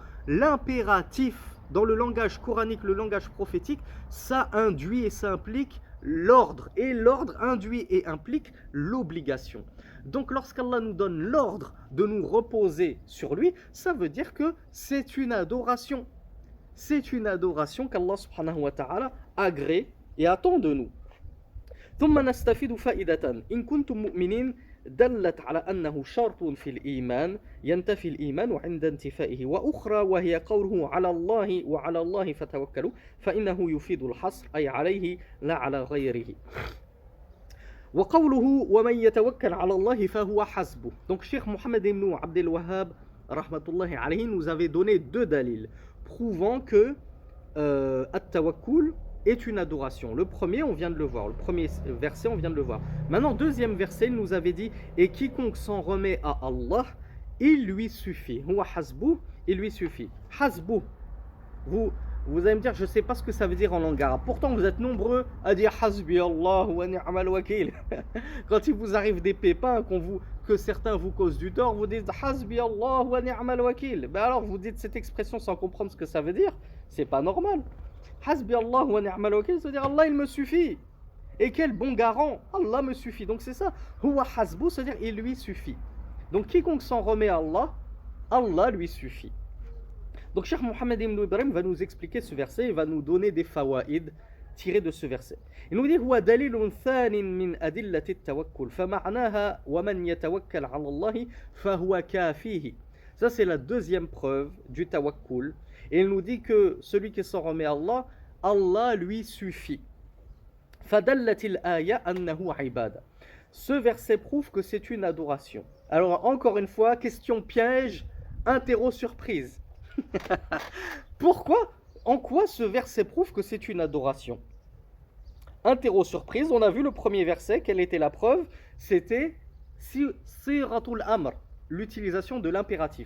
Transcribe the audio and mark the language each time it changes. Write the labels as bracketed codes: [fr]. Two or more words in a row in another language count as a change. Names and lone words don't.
[fr] L'impératif, dans le langage coranique, le langage prophétique, ça induit et ça implique l'ordre. Et l'ordre induit et implique l'obligation. Donc lorsqu'Allah nous donne l'ordre de nous reposer sur lui, ça veut dire que c'est une adoration. C'est une adoration qu'Allah [ar] سبحانه وتعالى [fr] agrée et attend de nous. [ar] ثم نستفيد فائدة إن كنتم مؤمنين دلت على أنه شرط في الإيمان ينتفي الإيمان عند انتفائه وأخرى وهي قوله على الله وعلى الله فتوكلوا فإنه يفيد الحصر أي عليه لا على غيره وقوله ومن يتوكل على الله فهو حسبه. [fr] Donc Cheikh Mohammed ibn Abdel Wahhab [ar] رحمة الله عليه [fr] nous avait donné deux dalils prouvant que at-tawakkul est une adoration. Le premier, on vient de le voir. Le premier verset, on vient de le voir. Maintenant, deuxième verset, il nous avait dit et quiconque s'en remet à Allah, il lui suffit. [ar] هو حسبه, [fr] il lui suffit. Hasbu. Vous allez me dire, je ne sais pas ce que ça veut dire en langue arabe. Pourtant, vous êtes nombreux à dire [ar] حسبي الله ونعم الوكيل. [fr] Quand il vous arrive des pépins, que certains vous causent du tort, vous dites [ar] حسبي الله ونعم الوكيل. [fr] Ben alors, vous dites cette expression sans comprendre ce que ça veut dire. C'est pas normal. [ar] حسبي الله ونعم الوكيل, [fr] c'est-à-dire Allah il me suffit. Et quel bon garant, Allah me suffit. Donc c'est ça. [ar] هو حسبه, [fr] c'est-à-dire il lui suffit. Donc quiconque s'en remet à Allah, Allah lui suffit. Donc Cheikh Mohammed ibn Ibrahim va nous expliquer ce verset, il va nous donner des fawaïd tirés de ce verset. Il nous dit [ar] هو دليل ثان من أدلة التوكل فمعناها ومن يتوكل على الله فهو كافيه. [fr] Ça c'est la deuxième preuve du tawakkul. Et il nous dit que celui qui s'en remet à Allah, Allah lui suffit. [ar] فدلت الآية أنه عبادة. [fr] Ce verset prouve que c'est une adoration. Alors encore une fois, question piège, interro surprise. Pourquoi? En quoi ce verset prouve que c'est une adoration? Interro surprise, on a vu le premier verset, quelle était la preuve? C'était [ar] صيغة الأمر, [fr] l'utilisation de l'impératif.